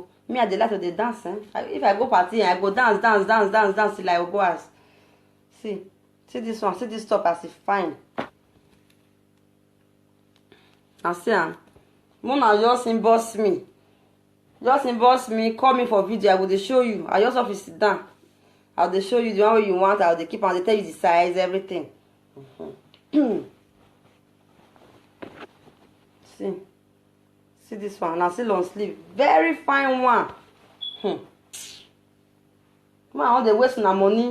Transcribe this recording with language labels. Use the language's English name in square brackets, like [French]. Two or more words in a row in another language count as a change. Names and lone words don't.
[Nigerian Pidgin] Me, I dey like to dey dance. If I go party, I go dance till I go as. See this one. See this top as it fine. Now see Mona just inbox me. Just inbox me. Call me for video. I will dey show you. I just have to sit down. I'll dey show you the one way you want. I'll dey keep on. They tell you the size, everything. See this one, now see long sleeve, very fine one. Man, all they waste my money.